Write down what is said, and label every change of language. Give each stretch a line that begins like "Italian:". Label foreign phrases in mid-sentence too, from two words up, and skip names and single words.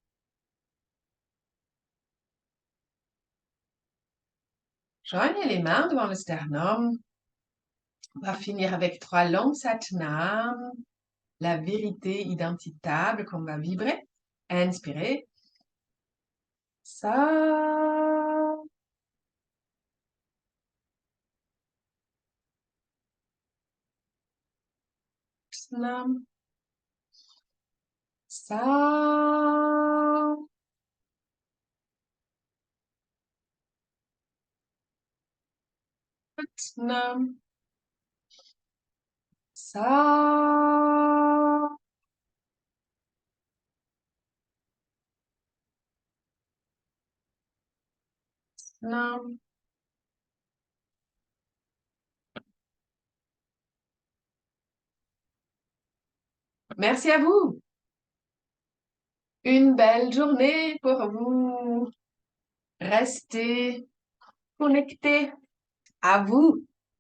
French: Joignez les mains devant le sternum. On va finir avec 3 longs satnam, la vérité identitable qu'on va vibrer. Inspirez. Sa.
Punjabi: Nam. Sa. Nam. Sa. Nam.
French: Merci à vous. Une belle journée pour vous. Restez connectés à vous.